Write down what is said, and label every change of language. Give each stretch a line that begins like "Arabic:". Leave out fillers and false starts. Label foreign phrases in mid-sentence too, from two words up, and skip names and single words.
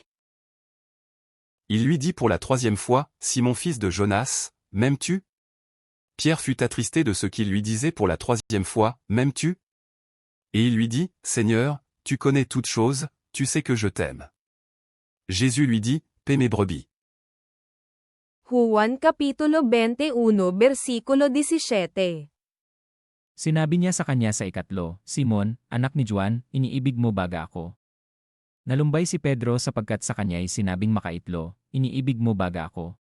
French: Il lui dit pour la troisième fois, Simon fils de Jonas, m'aimes-tu? Pierre fut attristé de ce qu'il lui disait pour la troisième fois, m'aimes-tu? Et il lui dit, Seigneur, tu connais toutes choses, tu sais que je t'aime. Jésus lui dit, paie mes brebis.
Filipino: Juan Kapitulo 21 versikulo 17 Sinabi niya sa kanya sa ikatlo, Simon, anak ni Juan, iniibig mo baga ako? Nalumbay si Pedro sapagkat sa kanya'y sinabing makaitlo, iniibig mo baga ako?